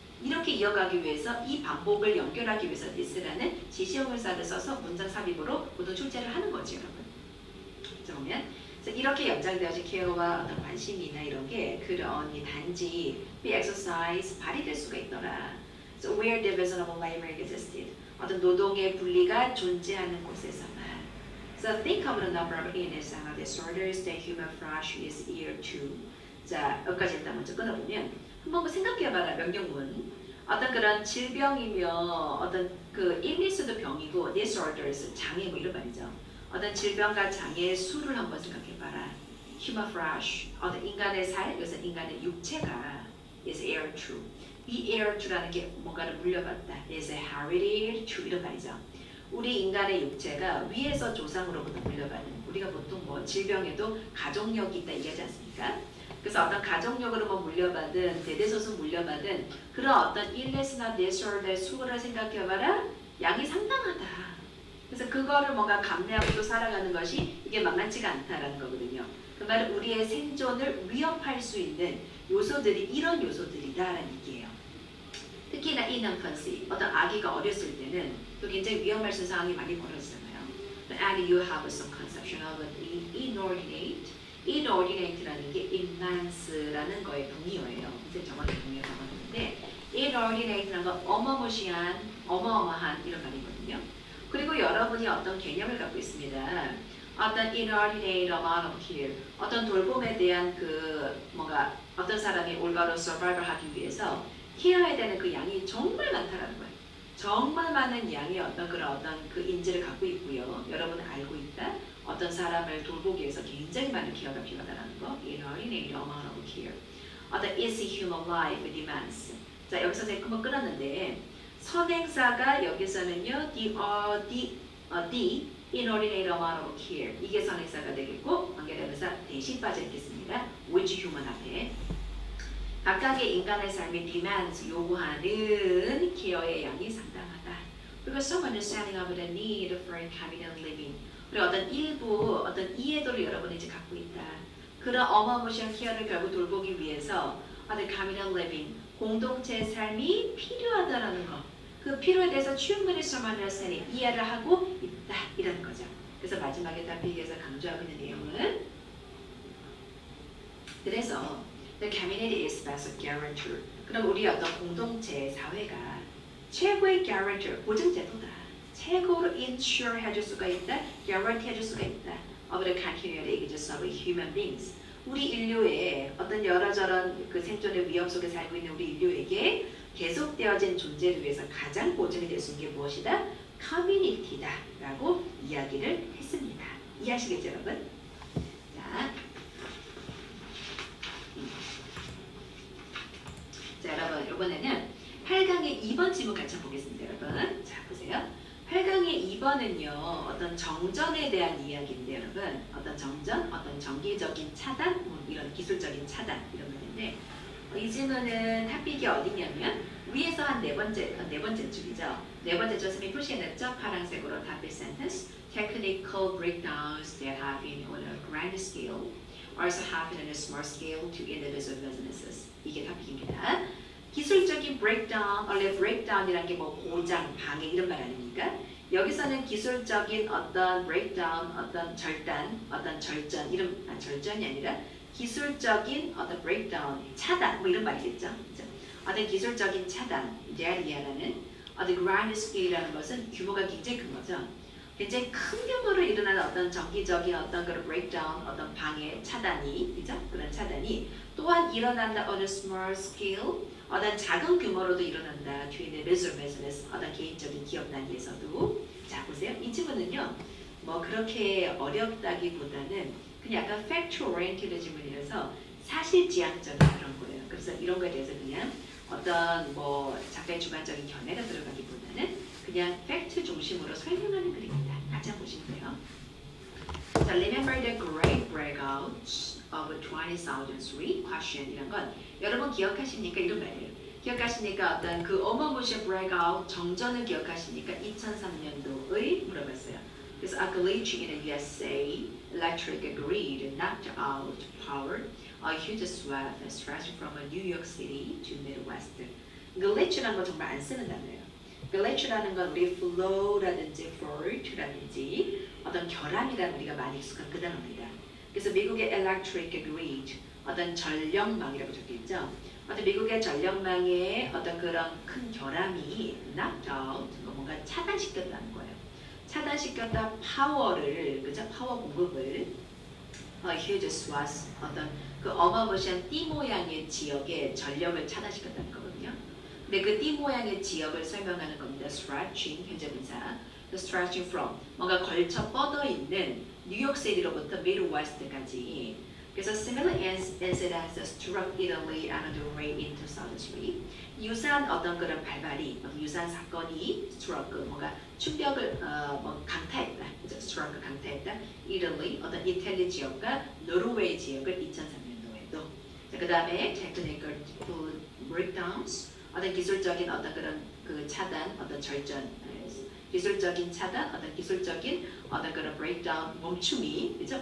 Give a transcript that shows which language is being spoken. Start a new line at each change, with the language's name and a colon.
Korean: 이렇게 이어가기 위해서 이 반복을 연결하기 위해서 this라는 지시형용사를 써서 문장 삽입으로 모든 출제를 하는 거죠 여러분. 그러면 이렇게 연장되어진 케어와 어떤 관심이나 이런 게 그러니 단지
English: be exercise
Korean: 발휘될 수가 있더라.
English: So where division of labor existed.
Korean: 어떤 노동의 분리가 존재하는 곳에서만.
English: So think of the number of illness and disorders that human flesh is heir to.
Korean: 자, 여기까지 일단 먼저 끊어보면 한번 생각해봐라 명령문. 어떤 그런 질병이며 어떤 그 illness도 병이고 disorders 장애 뭐 이런 말이죠. 어떤 질병과 장애의 수를 한번 생각해봐라.
English: Human flesh,
Korean: 어떤 인간의 살, 그래서 인간의 육체가
English: is heir to.
Korean: 이 heir to라는 게 뭔가를 물려받다.
English: is inherited to
Korean: 이런 말이죠. 우리 인간의 육체가 위에서 조상으로부터 물려받는 우리가 보통 뭐 질병에도 가족력이 있다 얘기하지 않습니까? 그래서 어떤 가족력으로 뭐 물려받은 대대손손 물려받은 그런 어떤 illness나 disorder의 수를 생각해봐라. 양이 상당하다. 그래서 그거를 뭔가 감내하고 살아가는 것이 이게 만만치가 않다라는 거거든요. 그 말은 우리의 생존을 위협할 수 있는 요소들이 이런 요소들이다라는 얘기예요. 특히나 이 infancy, 어떤 아기가 어렸을 때는 또 굉장히 위험할 수 있는 상황이 많이 벌어지잖아요.
English: And you have some conception of inordinate.
Korean: inordinate라는 게 immense라는 거의 동의어예요. 이제 정확히 동의어 적었는데 inordinate라는 건 어마무시한, 어마어마한 이런 말이거든요. 그리고 여러분이 어떤 개념을 갖고 있습니다. 어떤
English: inordinate amount of care,
Korean: 어떤 돌봄에 대한 그 뭔가 어떤 사람이 올바로 survival 하기 위해서 케어해야 되는 그 양이 정말 많다라는 거예요. 정말 많은 양의 어떤 그런 어떤 그 인지를 갖고 있고요. 여러분은 알고 있다. 어떤 사람을 돌보기 위해서 굉장히 많은 케어가 필요하다는 거.
English: inordinate amount of care. 어떤 is human life demands.
Korean: 자 여기서 제가 금방 끊었는데. 선행사가 여기서는요,
English: the inordinate amount of care
Korean: 이게 선행사가 되겠고 관계대명사 대신 빠져 있겠습니다. which human 앞에 각각의 인간의 삶이 demands 요구하는 케어의 양이 상당하다. 그리고
English: some understanding of the need for communal living
Korean: 그리고 어떤 일부 어떤 이해도를 여러분이 이제 갖고 있다. 그런 어마무시한 케어를 결국 돌보기 위해서 어떤
English: communal living
Korean: 공동체의 삶이 필요하다라는 것. 그 필요에 대해서 충분히 서만하시니 이해를 하고 있다 이라는 거죠. 그래서 마지막에 답변에서 강조하고 있는 내용은 그래서
English: the community is best guarantor.
Korean: 그럼 우리 어떤 공동체 사회가 최고의 guarantor 보증 제도다. 최고로 ensure 해줄 수가 있다. guarantee 해줄 수가 있다.
English: of the continuity existence of human beings.
Korean: 우리 인류의 어떤 여러저런 그 생존의 위협 속에 살고 있는 우리 인류에게 계속되어진 존재를 위해서 가장 보증이 될 수 있는 게 무엇이다? 커뮤니티다 라고 이야기를 했습니다. 이해하시겠죠 여러분? 자 여러분 이번에는 8강의 2번 지문 같이 보겠습니다 여러분. 자 보세요. 8강의 2번은요 어떤 정전에 대한 이야기인데 여러분 어떤 정전, 어떤 정기적인 차단, 뭐 이런 기술적인 차단 이런 건데 이 질문은 탑픽이 어디냐면 위에서 한 네 번째 줄이죠. 네 번째 줄 선생님이 표시해놨죠. 파란색으로 탑픽 센텐스
English: technical breakdowns that happen on a grand scale also happen on a small scale to individual businesses.
Korean: 이게 탑픽입니다. 기술적인 breakdown, 원래 breakdown이라는 게 뭐 고장, 방해 이런 말 아닙니까? 여기서는 기술적인 어떤 breakdown, 어떤 절단, 어떤 절전 이런 절전이 아니라 기술적인 어떤 breakdown, 차단 뭐 이런 말이겠죠. 어떤 기술적인 차단, 데리아라는 어떤
English: grand scale
Korean: 이라는 것은 규모가 굉장히 큰 거죠. 굉장히 큰 규모로 일어나는 어떤 정기적인 어떤 그런 breakdown, 어떤 방해, 차단이, 그죠? 그런 차단이 또한 일어난다 어느
English: small scale,
Korean: 어떤 작은 규모로도 일어난다. 뒤에 business, 어떤 개인적인 기업 단위에서도. 자, 보세요. 이 친구는요, 뭐 그렇게 어렵다기보다는 그냥 약간
English: factual oriented
Korean: 질문이라서 사실지향적인 그런 거예요. 그래서 이런 거에 대해서 그냥 어떤 뭐 작가의 주관적인 견해가 들어가기보다는 그냥 팩트 중심으로 설명하는 글입니다. 같이 한번 보시면 돼요.
English: 자, remember the great breakouts of 2003 question
Korean: 이란 건 여러분 기억하십니까? 이런 말이에요. 기억하십니까? 어떤 그 어마무시한 breakout 정전을 기억하십니까? 2003년도의 물어봤어요.
English: 그래서 a glitch in the USA electric grid knocked out power a huge swath stretched from New York City to Midwest.
Korean: glitch라는 건 정말 안 쓰는 단어예요. glitch라는 건 우리 flow라든지 fault라든지 어떤 결함이라는 우리가 많이 익숙한 그 단어입니다. 그래서 미국의 electric grid, 어떤 전력망이라고 적혀있죠. 어떤 미국의 전력망에 어떤 그런 큰 결함이 knocked out, 뭔가 차단시켰다는 거예요. 차단시켰다 파워를, 그죠? 파워 공급을 huge swath, 어떤 그 어마무시한 띠 모양의 지역에 전력을 차단시켰다는 거거든요. 근데 그 띠 모양의 지역을 설명하는 겁니다. stretching, 현재 분사.
English: stretching from,
Korean: 뭔가 걸쳐 뻗어 있는 뉴욕시티로부터 미드웨스트까지.
English: 그래서 similar incidents struck Italy and the rain in 2003.
Korean: 유사한 어떤 그런 발발이, 유사한 사건이 struck, 뭔가 충격을 뭐 강타했다. struck 강타했다. Italy, 어떤 이탈리 지역과 노르웨이 지역을 2003년도에도. 자, 그 다음에
English: technical breakdowns,
Korean: 어떤 기술적인 어떤 그런 그 차단, 어떤 절전, 기술적인 차단, 어떤 기술적인 어떤 그런 breakdown, 멈춤이, 그죠?